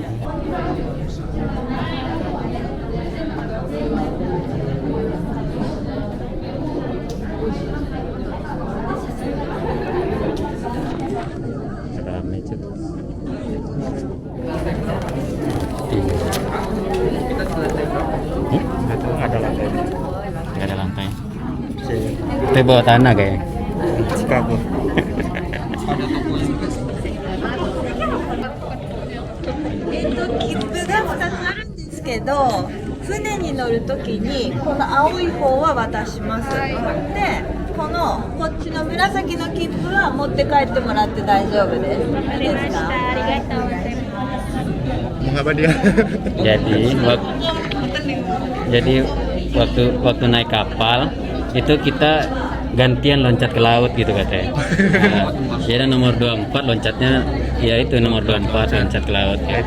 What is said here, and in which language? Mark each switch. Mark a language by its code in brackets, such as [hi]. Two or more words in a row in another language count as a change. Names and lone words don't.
[id] Rame juga. Ada lantai. Nggak ada lantai. Itu bawah tanah kayak. Chicago. [ja] 切符が2つあるんですけど、船に乗るときにこの青い方は渡します。で、こっちの紫の切符は持って帰ってもらって大丈夫です。わかりました。ありがとうございます。 [id] Mengapa dia? Jadi waktu naik kapal itu kita gantian loncat ke laut gitu katanya. Nah, jadi nomor 24 loncatnya ya itu nomor 24 loncat ke laut ya.